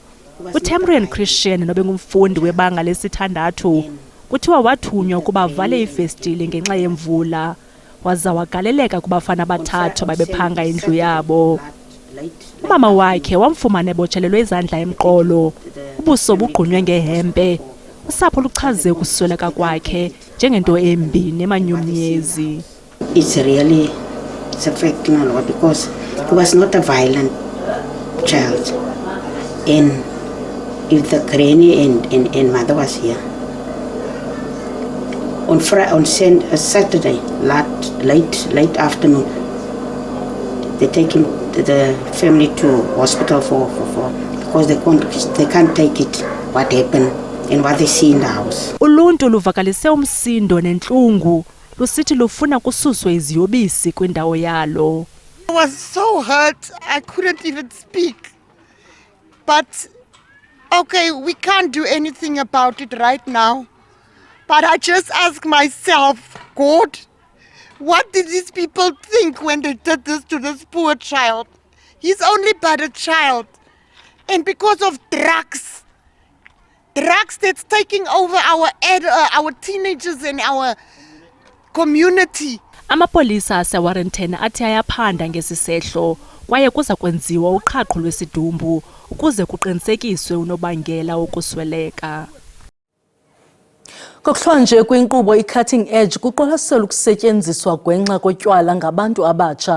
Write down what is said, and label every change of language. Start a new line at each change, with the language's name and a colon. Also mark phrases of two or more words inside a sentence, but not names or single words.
Xhosa: uTemrian Christian nobengumfundi webanga lesithandathu kuthiwa wathunywa ukuba vale ifestile ngenxa yemvula waza wagaleleka kubafana abathathu babephanga indlu yabo. Umama wakhe wamfumana ebotshelelwe izandla emqolo, ubuso bugqunywe ngehempe. Usapho luchaze ukusweleka kwakhe njengento embi nemanyumnyezi.
English: It's affecting a lot because he was not a violent child, and if the granny and mother was here on Saturday late afternoon, they take him the family to hospital for because they can't take it what happened and what they see in the house.
Xhosa: Uluntu luvakalise umsindo nentlungu lusithi lufuna kususwe iziyobisi kwindawo yalo.
English: I was so hurt I couldn't even speak. But okay, we can't do anything about it right now. But I just ask myself, God, what did these people think when they did this to this poor child? He's only but a child. And because of drugs that's taking over our teenagers and our community.
Xhosa: Amapolisa aseWarrenton athi ayaphanda ngesisehlo kwaye kuza kwenziwa uqhaqho lwesidumbu ukuze kuqinisekiswe unobangela wokusweleka. Kokuhlwa nje kwinkqubo
English: i-cutting edge
Xhosa: kuqwalaselwa ukusetyenziswa gwenxa kotywala ngabantu abatsha.